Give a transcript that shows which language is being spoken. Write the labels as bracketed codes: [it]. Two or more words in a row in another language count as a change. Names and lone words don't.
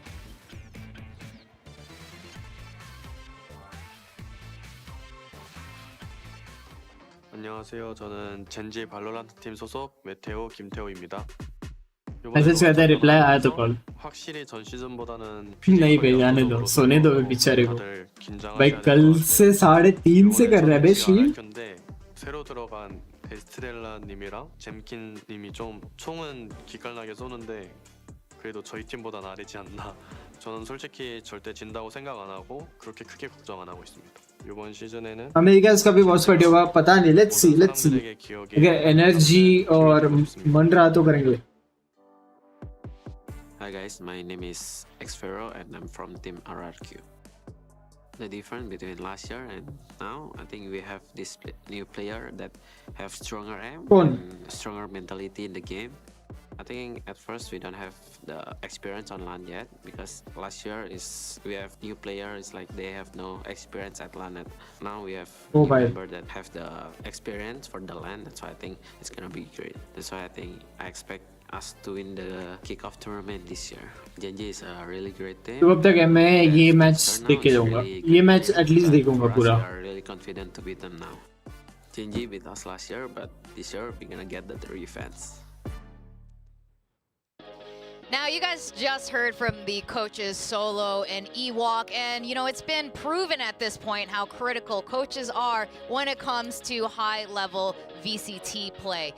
[ko] 안녕하세요. 저는 젠지 발로란트 팀 소속 메테오 김태호입니다. [hi] मैसेज करता है रिप्लाई आया तो कॉल. [ko] 확실히 전 시즌보다는 [hi] नहीं भेजा जाने दो, सोने दो बेचारे को. भाई कल से 3:30 से कर रहा है बे स्ट्रीम. [ko] 새로 들어간 에스트렐라 님이랑 잼킨 님이 좀 총은 기깔나게 쏘는데 그래도 저희 팀보다 나르지 않나. 저는 솔직히 절대 진다고 생각 안 하고 그렇게 크게 걱정 안 하고 있습니다. 이번 시즌에는 [hi] अमेरिकन्स का भी [en] watch party [hi] होगा पता नहीं. [en] let's see [hi] अगर एनर्जी और मन रहा तो करेंगे. [en] Hi guys, my name is Xfero and I'm from Team RRQ. The difference between last year and now, I think we have this new player that have stronger aim and stronger mentality in the game. I think at first we don't have the experience on LAN yet because last year we have new players like they have no experience at LAN. Now we have new members that have the experience for the LAN. That's why I think it's gonna be great. That's why I expect us to win the kickoff tournament this year. Gen.G is a really great team. [hi] तो अब तक मैं ये मैच देख के जाऊंगा, ये मैच एटलीस्ट देखूंगा पूरा. [en] We are really confident to beat them now. Gen.G beat us last year, but this year we're gonna get the revenge. Now, you guys just heard from the coaches Solo and Ewok, and you know, it's been proven at this point how critical coaches are when it comes to high-level VCT play.